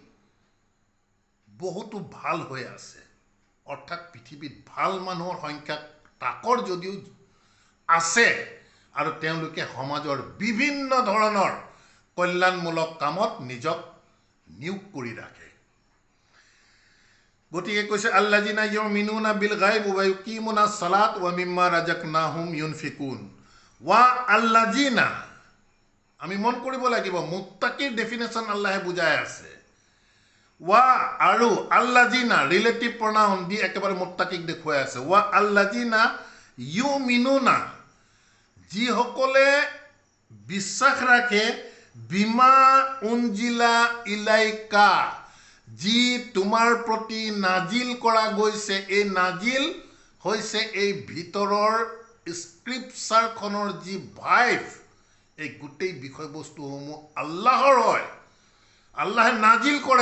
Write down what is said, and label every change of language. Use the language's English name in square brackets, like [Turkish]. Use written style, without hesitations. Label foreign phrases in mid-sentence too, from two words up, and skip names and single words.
[Assamese] বহুতো ভাল হৈ আছে অৰ্থাৎ পৃথিৱীত ভাল মানুহৰ সংখ্যা তাকৰ যদিও আছে আৰু তেওঁলোকে সমাজৰ বিভিন্ন ধৰণৰ কল্যাণমূলক কামত নিজক নিয়োগ কৰি ৰাখে গতিকে কৈছে [Arabic] الذين يؤمنون بالغيب ويقيمون الصلاة ومما رزقناهم ينفقون والذين [Assamese] আমি মন কৰিব লাগিব মুত্তাকিৰ ডেফিনেশ্যন আল্লাহে বুজাই আছে ওয়া আৰু আল্লাযিনা [English] relative pronoun [Assamese] দি একেবাৰে মুত্তাকিক দেখুৱাই আছে [Arabic] والذين يؤمنون [Assamese] যিসকলে বিশ্বাস ৰাখে [Arabic] بما أنزل إليك [Assamese] যি তোমাৰ প্ৰতি নাজিল কৰা গৈছে এই নাজিল হৈছে এই ভিতৰৰ স্ক্ৰিপচাৰখনৰ যি ভাইভ এই গোটেই বিষয়বস্তুসমূহ আল্লাহৰ হয় আল্লাহে নাজিল কৰে